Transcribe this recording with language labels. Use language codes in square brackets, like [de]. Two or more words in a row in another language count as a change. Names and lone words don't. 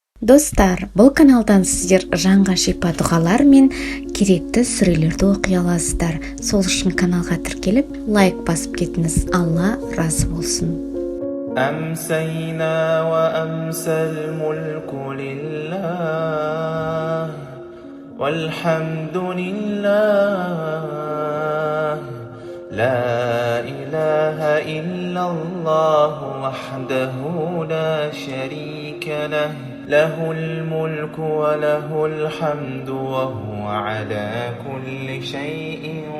[kk] Достар, бұл каналдан сіздер жанға шипа дұғалар мен керекті сүрелерді оқи аласыздар. Сол үшін каналға тіркеліп, лайк басып кетіңіз. Алла разы болсын. [ar] أمسينا وأمسى الملك لله والحمد لله لا إله إلا الله وحده لا شريك له له الملك وله الحمد وهو على كل شيء